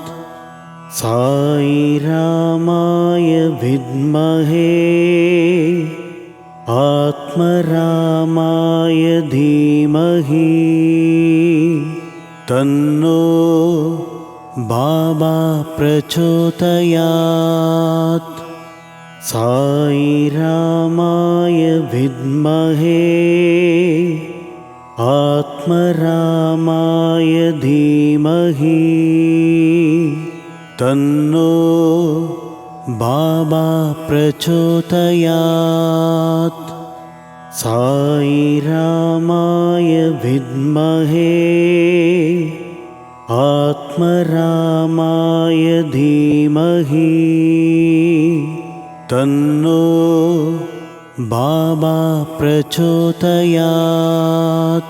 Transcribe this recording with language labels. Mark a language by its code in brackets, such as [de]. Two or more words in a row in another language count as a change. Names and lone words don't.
[sa] साई रामाय विद्महे आत्मरामाय धीमहि तन्नो बाबा प्रचोदयात्. साई रामाय विद्महे आत्मरामाय आत्मरामाय धीमहि तन्नो बाबा प्रचोदयात्। साई रामाय विद्महे आत्मरामाय धीमहि तन्नो बाबा प्रचोदयात्।